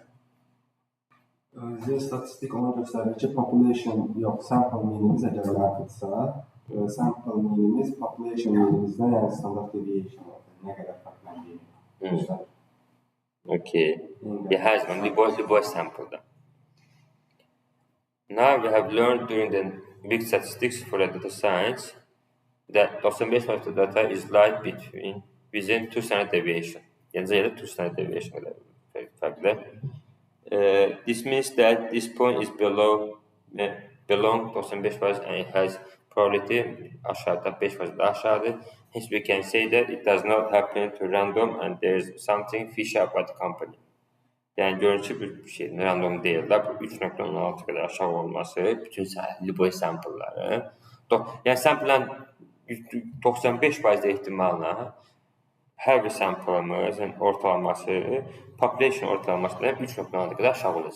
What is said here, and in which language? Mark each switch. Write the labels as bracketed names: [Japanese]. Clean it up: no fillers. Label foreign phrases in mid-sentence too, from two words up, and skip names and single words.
[Azerbaijani] Z statistik ona göstərir ki, population yox, [English] sample meanimiz [Azerbaijani] əgər mənfidirsə, [English] sample meanimiz population meanimizdən, [Azerbaijani] yəni [English] standard deviation [Azerbaijani] nə qədər fərqləndiyi göstərir. Okay. Hər zaman любой sample'da. [English] Now we have learned during the big statistics for the data science that 95% data is lied within 2 standard deviation. [Azerbaijani] Yəni 2 standard deviation fərqli. [English] This means that this point is below 95% and it has probability [Azerbaijani] aşağıda 5% aşağıdır. [English] Hence we can say that it does not happen to random and there is something fishy about the company. [Azerbaijani] Yəni görünür ki, bir şey random deyil də, bu 3.16 qədər aşağı olması bütün любой sample'ları. Yəni sample'ın 95% ehtimalla hər bir sample'ımızın ortalaması [English] population ortalamasından [Azerbaijani] 3.6 qədər aşağı olacaq.